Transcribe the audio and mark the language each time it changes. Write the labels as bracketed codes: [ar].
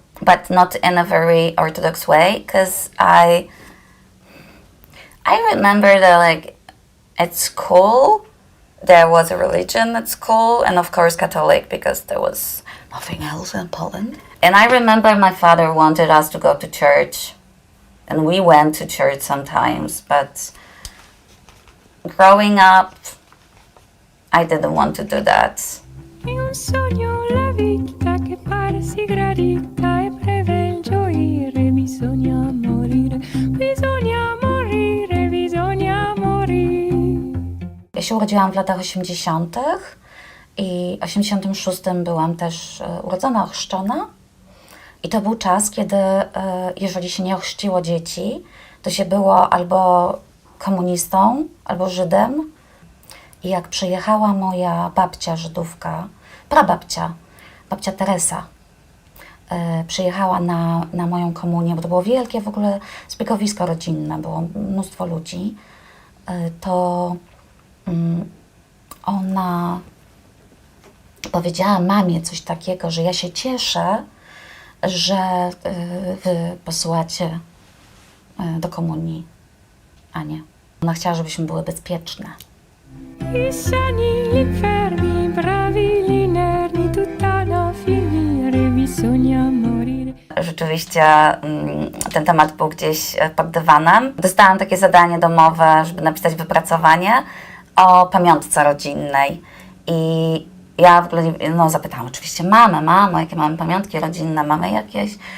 [en] but not in a very Orthodox way, because I remember that, like, at school there was a religion at school, and of course Catholic, because there was nothing else in Poland. And I remember my father wanted us to go to church, and we went to church sometimes, but growing up, I didn't want to do that. [it] È un sogno la vita che pare si gradita e breve il gioire, bisogna morire, bisogna morire, bisogna morire. [pl] Ja się urodziłam w latach 80. i w 86 byłam też urodzona, ochrzczona. I to był czas, kiedy jeżeli się nie ochrzciło dzieci, to się było albo komunistą, albo Żydem. I jak przyjechała moja babcia Żydówka, prababcia, babcia Teresa, przyjechała na moją komunię, bo to było wielkie w ogóle zbiegowisko rodzinne, było mnóstwo ludzi, to ona powiedziała mamie coś takiego, że ja się cieszę, że wy posyłacie do komunii Anię. Ona chciała, żebyśmy były bezpieczne. [it] I sani, gli fermi, bravi, gli inermi, tutta da finire, bisogna morire. [pl] Rzeczywiście ten temat był gdzieś pod dywanem. Dostałam takie zadanie domowe, żeby napisać wypracowanie o pamiątce rodzinnej. I ja w ogóle zapytałam oczywiście mamę, mamo, jakie mamy pamiątki rodzinne, mamy jakieś?